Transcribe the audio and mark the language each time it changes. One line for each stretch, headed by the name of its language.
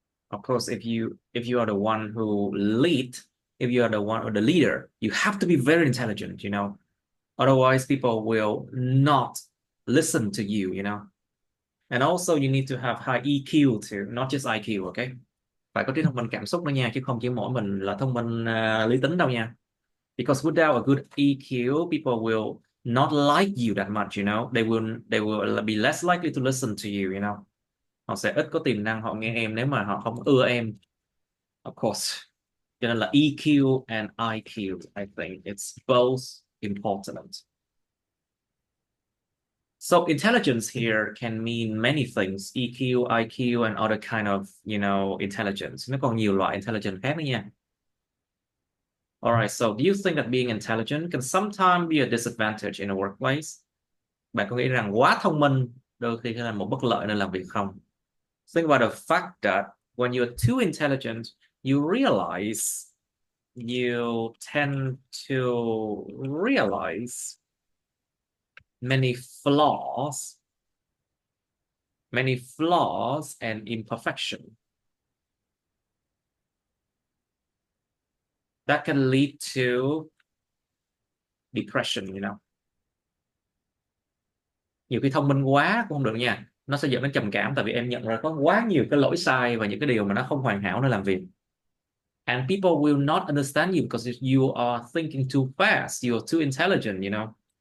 English: Of course, if you are the one who lead, if you are the one or the leader, you have to be very intelligent, you know. Otherwise, people will not listen to you, you know. And also you need to have high EQ too, not just IQ, okay?
Vietnamese: Phải có trí thông minh cảm xúc nữa nha, chứ không chỉ mỗi mình là thông minh lý tính đâu nha.
English: Because without a good EQ, people will not like you that much, you know. They will be less likely to listen to you, you know.
Vietnamese: Họ sẽ ít có tiềm năng họ nghe em nếu mà họ không ưa em.
English: Of course.
Vietnamese: Cho nên là
English: EQ and IQ, I think it's both important. So intelligence here can mean many things, EQ, IQ, and other kind of, you know, intelligence.
Vietnamese: Nó còn nhiều loại intelligence khác nữa nha.
English: All right, so do you think that being intelligent can sometimes be a disadvantage in a workplace?
Vietnamese: Bạn có nghĩ rằng quá thông minh đôi khi là một bất lợi nơi làm việc không?
English: Think about the fact that when you're too intelligent, you tend to realize many flaws and imperfection that can lead to depression, you know.
Vietnamese: Nhiều khi thông minh quá cũng không được nha, nó sẽ dẫn đến trầm cảm, tại vì em nhận ra có quá nhiều cái lỗi sai và những cái điều mà nó không hoàn hảo nơi làm việc.
English: And people will not understand you because you are thinking too fast, you're too intelligent, you know.